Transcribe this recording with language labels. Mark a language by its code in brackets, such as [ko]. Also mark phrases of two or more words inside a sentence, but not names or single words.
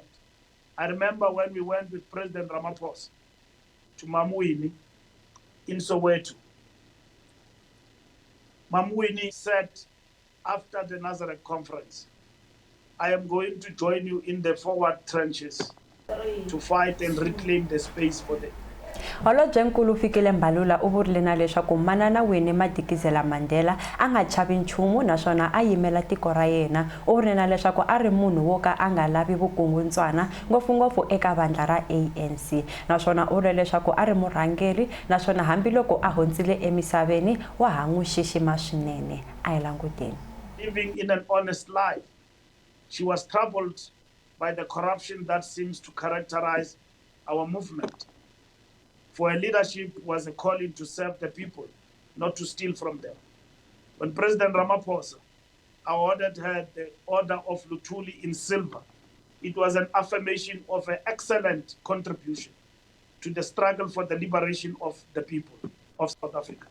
[en] I remember when we went with President Ramaphosa to Mamuini in Soweto. Mamuini said after the Nazareth conference, I am going to join you in the forward trenches to fight and reclaim the space for the [ts] Holobye Nkulu Fikile Mbalula u vurile na leswaku Manana Winnie Madikizela Mandela a nga chavi nchumu naswona a yimela tiko ra yena. U vurile na leswaku a ri munhu wo ka a nga lavi vukungundzwana ngopfungopfu eka vandla ra ANC, naswona u vurile leswaku a ri murhangeri naswona hambiloko a hundzile emisaveni wa ha n'wi xixima swinene. A hi languteni. [en] Living in an honest life. She was troubled by the corruption that seems to characterize our movement. For her leadership was a calling to serve the people, not to steal from them. When President Ramaphosa awarded her the Order of Luthuli in silver, it was an affirmation of her excellent contribution to the struggle for the liberation of the people of South Africa.